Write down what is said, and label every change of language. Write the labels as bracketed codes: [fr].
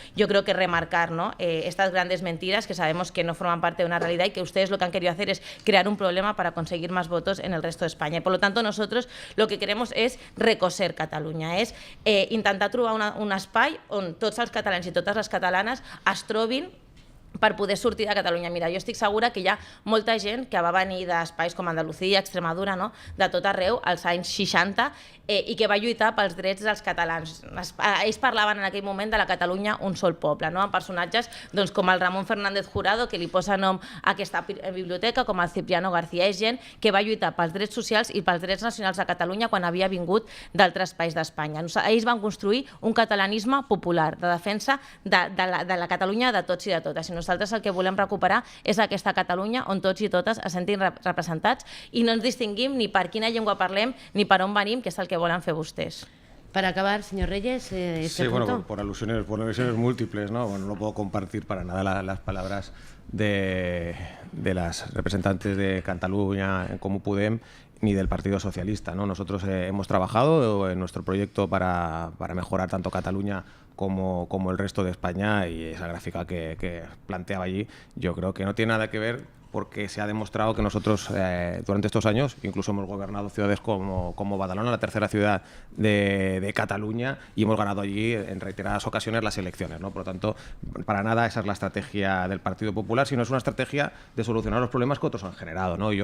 [es] yo creo que remarcar, ¿no?, estas grandes mentiras que sabemos que no forman parte de una realidad y que ustedes lo que han querido hacer es crear un problema para conseguir más votos en el resto de España. Y por lo tanto nosotros lo que queremos [ca] és recoser Catalunya, és intentar trobar un espai on tots els catalans i totes les catalanes es trobin per poder sortir de Catalunya. Mira, jo estic segura que hi ha molta gent que va venir d'espais com Andalusia, Extremadura, no?, de tot arreu, als anys 60, i que va lluitar pels drets dels catalans. Ells parlaven en aquell moment de la Catalunya un sol poble, no?, amb personatges doncs, com el Ramon Fernández Jurado, que li posa nom a aquesta biblioteca, com el Cipriano García, és gent que va lluitar pels drets socials i pels drets nacionals de Catalunya quan havia vingut d'altres espais d'Espanya. Ells van construir un catalanisme popular, de defensa de la Catalunya de tots i de totes. I nosaltres el que volem recuperar és aquesta Catalunya on tots i totes es sentin representats i no ens distinguim ni per quina llengua parlem ni per on venim, que és el que volen fer vostès. [es] Para acabar, señor Reyes, sí, punto. Bueno, por alusiones múltiples, ¿no? Bueno, no puedo compartir para nada las palabras de las representantes de Cataluña en Comú Podem ni del Partido Socialista, ¿no? Nosotros hemos trabajado en nuestro proyecto para mejorar tanto Cataluña como el resto de España, y esa gráfica que planteaba allí yo creo que no tiene nada que ver, porque se ha demostrado que nosotros durante estos años incluso hemos gobernado ciudades como Badalona, la tercera ciudad de Cataluña, y hemos ganado allí en reiteradas ocasiones las elecciones, ¿no? Por lo tanto, para nada esa es la estrategia del Partido Popular, sino es una estrategia de solucionar los problemas que otros han generado, ¿no?